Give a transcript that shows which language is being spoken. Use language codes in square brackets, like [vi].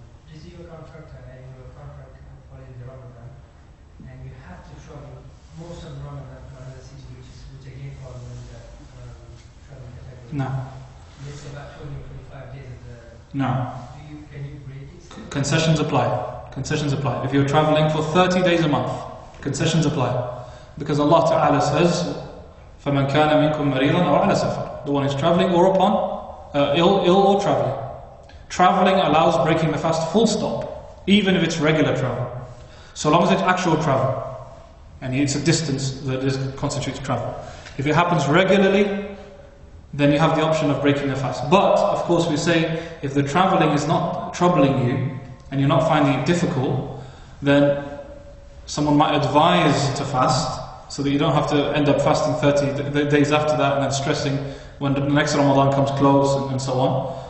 [en] Let's say you're a contractor and you're a contractor following the Ramadan, and you have to travel most of the Ramadan to another city, which again falls under the traveling category. No. Let's say about 20 or 25 days of the. No. Can you break it? Concessions apply. Concessions apply. If you're traveling for 30 days a month, concessions apply. Because Allah Ta'ala says, [ar] فَمَنْ كَانَ مِنْكُمْ مَرِيضًا أَوْ عَلَى سَفَرٍ. [en] The one who's traveling or upon ill or traveling. Traveling allows breaking the fast full stop, even if it's regular travel. So long as it's actual travel, and it's a distance that constitutes travel. If it happens regularly, then you have the option of breaking the fast. But, of course, we say, if the traveling is not troubling you, and you're not finding it difficult, then someone might advise to fast, so that you don't have to end up fasting 30 days after that, and then stressing when the next Ramadan comes close, and so on.